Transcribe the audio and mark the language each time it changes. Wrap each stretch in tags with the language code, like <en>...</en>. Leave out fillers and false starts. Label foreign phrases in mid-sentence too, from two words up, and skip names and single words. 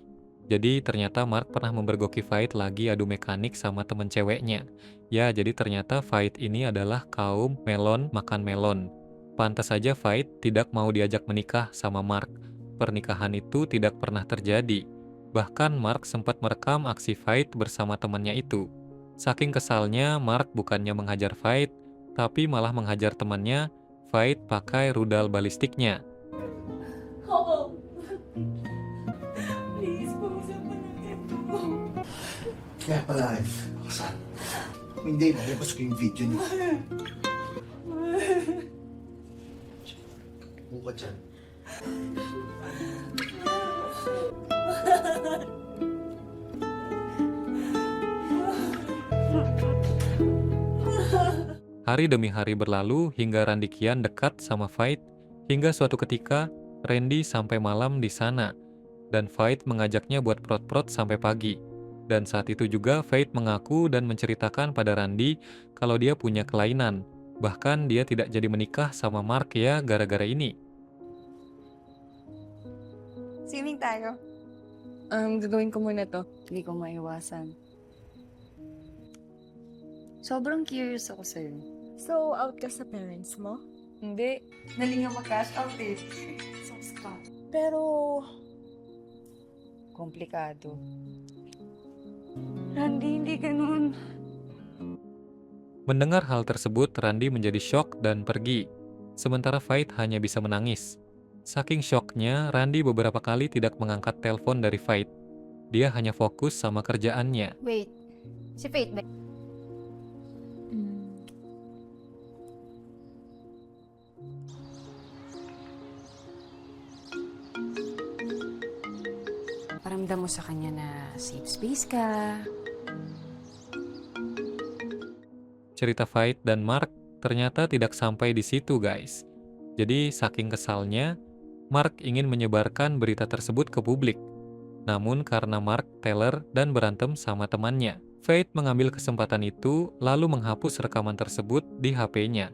<id>Jadi ternyata Mark pernah membergoki Faith lagi adu mekanik sama temen ceweknya. Ya, jadi ternyata Faith ini adalah kaum melon makan melon. Pantas saja Faith tidak mau diajak menikah sama Mark. Pernikahan itu tidak pernah terjadi. Bahkan Mark sempat merekam aksi Veit bersama temannya itu. Saking kesalnya, Mark bukannya menghajar Veit, tapi malah menghajar temannya, Veit pakai rudal balistiknya.</id> <tl>Kaya pala, Rosan. Kung hindi, lalabas ko yung video niyo.</tl> <id>Buka dyan. Hari demi hari berlalu hingga Randy kian dekat sama Veit, hingga suatu ketika Randy sampai malam di sana, dan Veit mengajaknya buat prot-prot sampai pagi. Dan saat itu juga Veit mengaku dan menceritakan pada Randy kalau dia punya kelainan, bahkan dia tidak jadi menikah sama Mark ya gara-gara ini.</id> <tl>Swimming tayo. Gagawin ko muna to. Hindi ko maiwasan. Sobrang curious ako sa'yo. So, out ka sa parents mo? Hindi. Nalinga mag-</tl> <en>cash out</en> <tl>eh. Pero, Komplikado. Randy, hindi ganun.</tl> <id>Mendengar hal tersebut, Randy menjadi syok dan pergi. Sementara Veit hanya bisa menangis. Saking syoknya, Randy beberapa kali tidak mengangkat telepon dari Veit. Dia hanya fokus sama kerjaannya.</id> <tl>Wait, si Faith ba? Paramdam mo sa kanya na</tl> <en>safe space</en> <tl>ka.</tl> <id>Cerita Veit dan Mark ternyata tidak sampai di situ, guys. Jadi, saking kesalnya, Mark ingin menyebarkan berita tersebut ke publik. Namun karena Mark teler dan berantem sama temannya, Veit mengambil kesempatan itu lalu menghapus rekaman tersebut di HP-nya.</id>